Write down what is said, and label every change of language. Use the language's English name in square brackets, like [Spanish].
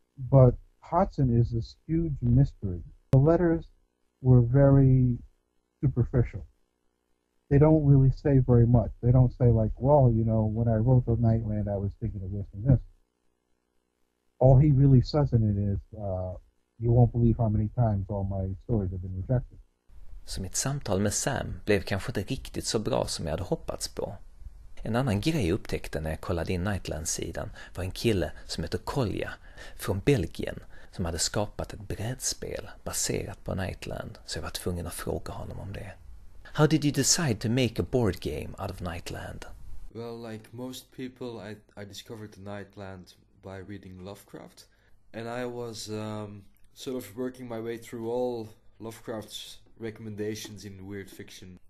[English] But Hodgson is this huge mystery. The letters were very superficial. They don't really say very much. They don't say like, well, when I wrote the Nightland, I was thinking of this and this. All he really says in it is, you won't believe how many times all my stories have been rejected. [Swedish] Så mitt samtal med Sam blev kanske inte riktigt så bra som jag hade hoppats på. En annan grej jag upptäckte när jag kollade in Nightland-sidan var en kille som heter Kolja från Belgien som hade skapat ett brädspel baserat på Nightland, så jag var tvungen att fråga honom om det. [English] How did you decide to make a board game out of Nightland? Well, like most people, I discovered the Nightland by reading Lovecraft, and I was sort of working my way through all Lovecraft's recommendations in weird fiction.